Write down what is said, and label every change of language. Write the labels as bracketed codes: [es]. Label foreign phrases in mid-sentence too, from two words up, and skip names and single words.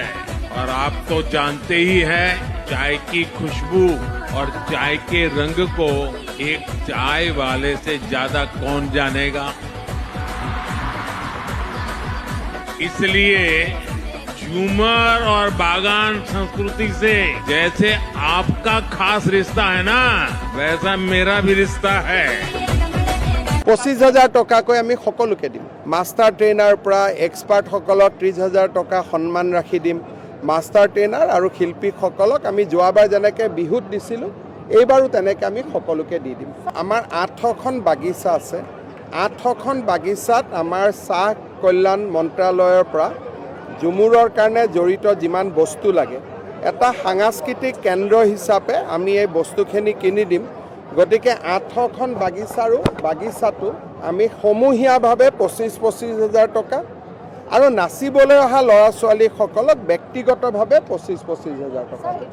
[hi] और आप तो जानते ही हैं चाय की खुशबू और चाय के रंग को एक चाय वाले से ज्यादा कौन जानेगा। इसलिए झूमर और बागान संस्कृति से जैसे आपका खास रिश्ता है ना वैसा मेरा भी रिश्ता है। [as] 25,000 টকাকৈ আমি সকলোকে দিম [en] master trainer [as] পৰা এক্সপাৰ্টসকলক 30,000 টকা সন্মান ৰাখি দিম [en] master trainer [as] আৰু শিল্পীসকলক আমি যোৱাবাৰ যেনেকৈ বিহুত দিছিলোঁ এইবাৰো তেনেকৈ আমি সকলোকে দি দিম আমাৰ 8খন বাগিচা আছে 8খন বাগিচাত আমাৰ চাহ কল্যাণ মন্ত্ৰালয়ৰ পৰা ঝুমুৰৰ কাৰণে জড়িত যিমান বস্তু লাগে এটা সাংস্কৃতিক কেন্দ্ৰ হিচাপে আমি এই বস্তুখিনি কিনি দিম গতিকে 8খন বাগিচাটো আমি সমূহীয়াভাৱে 25,000 টকা আৰু নাচিবলৈ অহা ল'ৰা ছোৱালীসকলক ব্যক্তিগতভাৱে 25,000 টকা